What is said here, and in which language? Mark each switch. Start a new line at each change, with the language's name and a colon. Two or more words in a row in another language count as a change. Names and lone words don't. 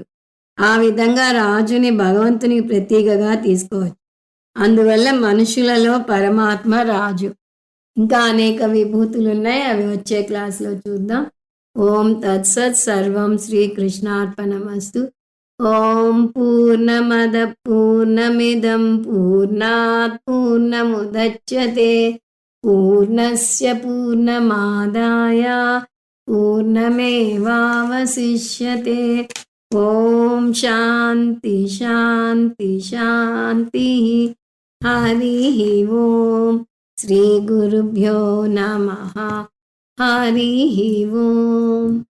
Telugu: ఆ విధంగా రాజుని భగవంతునికి ప్రతీకగా తీసుకోవచ్చు. అందువల్ల మనుషులలో పరమాత్మ రాజు. ఇంకా అనేక విభూతులు ఉన్నాయి, అవి వచ్చే క్లాస్లో చూద్దాం.
Sanskrit: ఓం తత్సత్. సర్వం శ్రీకృష్ణార్పణమస్తు. ఓం పూర్ణమద పూర్ణమిదం పూర్ణాత్ పూర్ణముదచ్యతే పూర్ణస్య పూర్ణమాదాయ పూర్ణమేవావశిష్యతే. ఓం శాంతి శాంతి శాంతి. హరి ఓం. శ్రీ గురుభ్యో నమః. హరి ఓం.